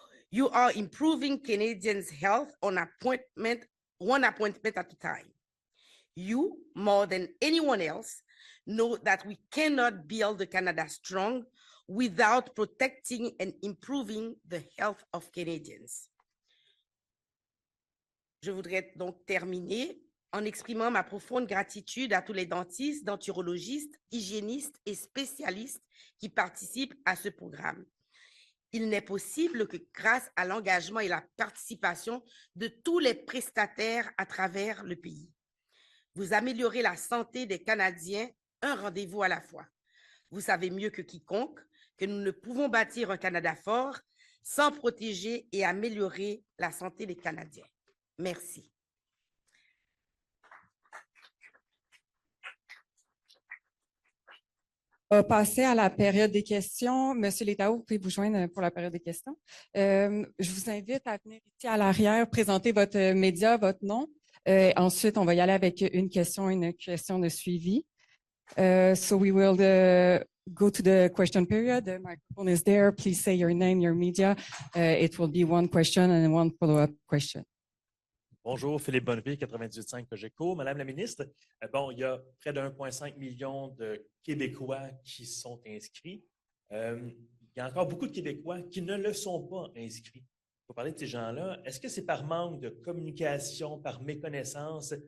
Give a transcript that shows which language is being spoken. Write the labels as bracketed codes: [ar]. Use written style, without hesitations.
[en] You are improving Canadians' health one appointment at a time. You, more than anyone else, know that we cannot build Canada strong without protecting and improving the health of Canadians. [fr] Je voudrais donc terminer en exprimant ma profonde gratitude à tous les dentistes, denturologistes, hygiénistes et spécialistes qui participent à ce programme. Il n'est possible que grâce à l'engagement et la participation de tous les prestataires à travers le pays. Vous améliorez la santé des Canadiens, un rendez-vous à la fois. Vous savez mieux que quiconque que nous ne pouvons bâtir un Canada fort sans protéger et améliorer la santé des Canadiens. Merci. On va passer à la période des questions. Monsieur Létao, vous pouvez vous joindre pour la période des questions. Je vous invite à venir ici à l'arrière, présenter votre média, votre nom. Ensuite, on va y aller avec une question de suivi. [en] So we will go to the question period. The microphone is there. Please say your name, your media. It will be one question and one follow-up question. [fr] Bonjour, Philippe Bonneville, 98.5 Cogeco. Madame la ministre, il y a près de 1,5 million de Québécois qui sont inscrits. Il y a encore beaucoup de Québécois qui ne le sont pas inscrits. Pour parler de ces gens-là, est-ce que c'est par manque de communication, par méconnaissance?